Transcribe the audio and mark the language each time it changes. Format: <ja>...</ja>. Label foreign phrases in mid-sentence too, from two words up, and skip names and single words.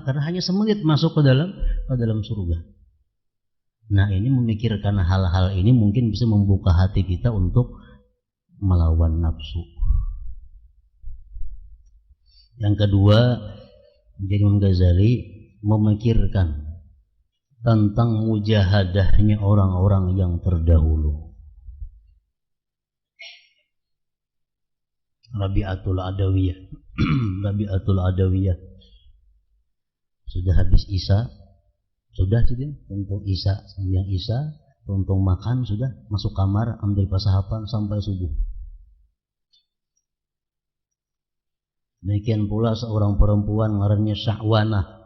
<id>Karena hanya semenit masuk ke dalam surga. Nah ini memikirkan hal-hal ini mungkin bisa membuka hati kita untuk melawan nafsu. Yang kedua, Imam Ghazali memikirkan tentang mujahadahnya orang-orang yang terdahulu. Rabi'atul Adawiyah. Rabi'atul Adawiyah.</id> <bjn>Sudah habis Isya, sudah tuntung Isya,</bjn> <id>sembahyang Isya,</id> <bjn>tuntung makan, sudah masuk kamar, ambil pasahapan sampai subuh.</bjn> <id>Demikian pula seorang perempuan ngarannya Syahwanah.</id>